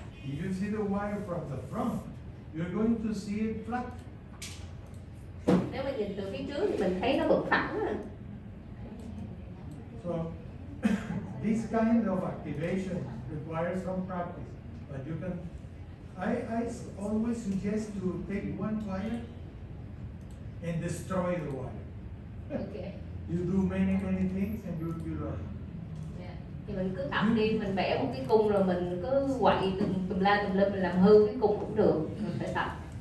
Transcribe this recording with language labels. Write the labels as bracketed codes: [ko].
[en] If you see the wire from the front, you're going to see it flat. [vi] Nếu mà nhìn từ phía trước thì mình thấy nó vẫn phẳng rồi. [en] So this kind of activation requires some practice, but you can. I always suggest to take one wire and destroy the wire. Okay. You do many things and you learn. Yeah. [vi] Thì mình cứ tập đi, mình vẽ một cái cung rồi mình cứ quậy tùm la tùm lum, mình làm hư cái cung cũng được, mình phải tập.